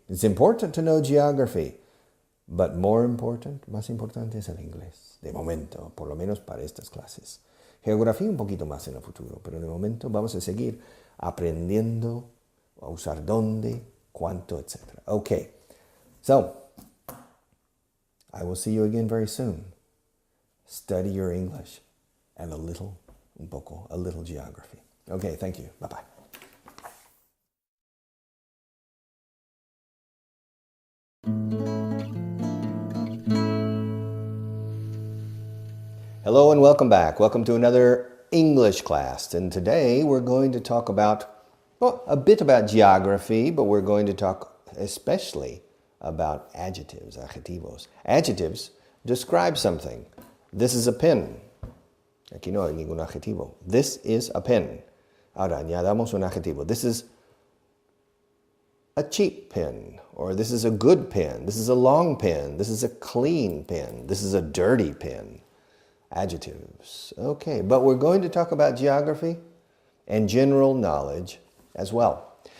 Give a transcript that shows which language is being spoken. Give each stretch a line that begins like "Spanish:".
English: It's important to know geography.
Spanish: But more important, más importante es el inglés. De momento, por lo menos para estas clases. Geografía un poquito más en el futuro, pero de momento vamos a seguir aprendiendo a usar dónde, cuánto, etc. Okay. So,
English: I will see you again very soon. Study your English and a little geography. Okay, thank you. Bye-bye. Hello and welcome back. Welcome to another English class. And today we're going to talk about, a bit about geography, but we're going to talk especially about adjectives, adjetivos. Adjectives describe something. This is a pen.
Spanish: Aquí no hay ningún adjetivo. This is a pen. Ahora añadamos un adjetivo.
English: This is a cheap pen, or this is a good pen. This is a long pen. This is a clean pen. This is a dirty pen. Adjectives. Okay, but we're going to talk about geography and general knowledge as well.